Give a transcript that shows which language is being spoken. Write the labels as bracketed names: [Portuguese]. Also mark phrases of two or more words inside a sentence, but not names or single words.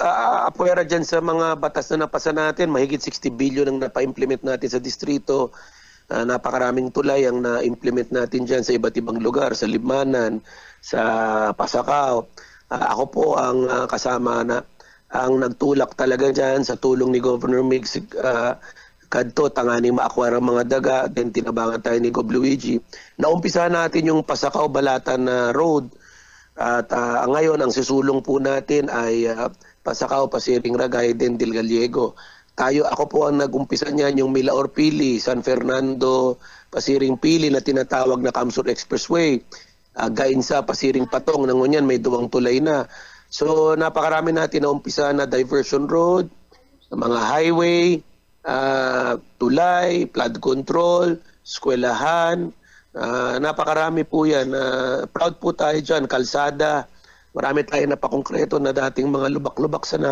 [Filipino] Apuera dyan sa mga batas na napasa natin. Mahigit 60 billion ang napa-implement natin sa distrito. Napakaraming tulay ang na-implement natin dyan sa iba't ibang lugar, sa Libmanan, sa Pasakaw. Ako po ang kasama na ang nagtulak talaga dyan sa tulong ni Governor Migs [Bikol] kadto tangani maakwara mga daga, [Filipino] then tinabangan tayo ni Gob Luigi. Naumpisa natin yung Pasakaw Balatan Road at ngayon ang susulong po natin ay Pasakaw, Pasiring Ragay, then Del Gallego. Ako po ang nag-umpisa niyan yung Milaor Pili, San Fernando, Pasiring Pili na tinatawag na Kamsur Expressway. [Bikol] Gainsa, Pasiring Patong, nangunyan may duwang tulay na. [Filipino] So napakarami natin na umpisa na [English] diversion road, [Filipino] mga highway, tulay, [English] flood control, [Filipino] eskwelahan, napakarami po yan. Proud po tayo dyan, kalsada, marami tayo napakongkreto na dating mga lubak-lubak sana.